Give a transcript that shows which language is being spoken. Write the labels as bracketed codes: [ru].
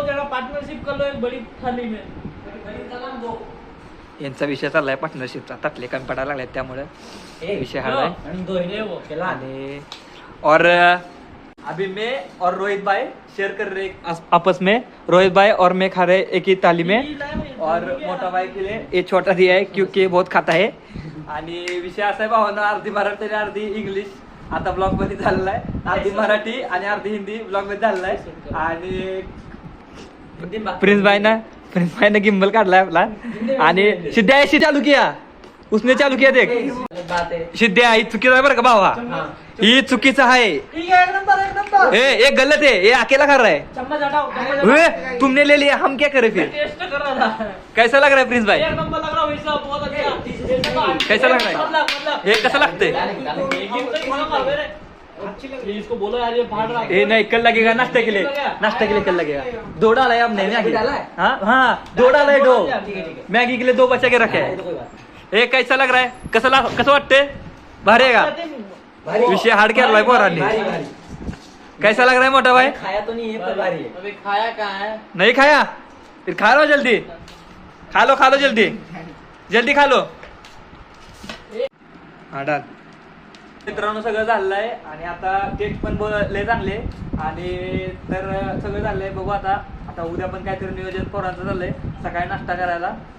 [hi] Partnership कर लो एक बड़ी थाली में, [mr] यांचा विषय चाललाय पार्टनरशिपचा, तटले कमी पडायला लागले त्यामुळे विषय हा आहे। [hi] आणि और अभी मैं और रोहित भाई शेयर कर रहे आपस में, रोहित भाई और मैं खा रहे एक ही थाली में, और मोटा भाई के लिए ये छोटा दिया है क्योंकि बहुत खाता है। [mr] आणि विषय असा आहे भावांनो, अर्धी मराठी आणि अर्धी इंग्लिश आता ब्लॉग मध्ये झालेला आहे, अर्धी मराठी आणि अर्धी हिंदी ब्लॉग मध्ये झालेला आहे। आणि प्रिन्स भाई ना गिम्बल काढलाय आपला, आणि सिद्ध्या [hi] चालू किया, उसने चालू किया देख बात है [mr] सिद्ध्या ही चुकीचं आहे बरं का भावा ही चुकीचं आहे [hi] ठीक है एक नंबर ये गलत है ये अकेला कर रहा है चम्मच हटाओ ए, तुमने ले लिया हम क्या करें फिर टेस्ट कर रहा था कैसा लग रहा है प्रिंस भाई एक नंबर लग रहा वैसा बहुत अच्छा कैसा लग रहा है मतलब [mr] हे कसं लागतंय [hi] एक तो थोड़ा खा मेरे ये इसको बोलो यार ये फाड़ रहा ए नहीं कल लगेगा नाश्ते के लिए कल लगेगा 2 डाला है हमने मैगी हाँ हाँ 2 डाला है 2 मैगी के लिए 2 बचा के रखे है ए कैसा लग रहा है [mr] कसं वाटतंय भारी आहे का विषय हार्ड केलाय पोरांनी [hi] कैसा लग रहा है मोटा भाई खाया तो नहीं है पर भारी है अबे खाया कहाँ है नहीं खाया फिर खा लो [mr] जल्दी खा लो जल्दी खा लो हा डाल मित्रांनो सगळं झालेलं आहे आणि आता टेस्ट पण लय चांगले आणि तर सगळं झालंय बघू आता उद्या पण काहीतरी नियोजन पोरांचं चाललंय सकाळी नाश्ता करायला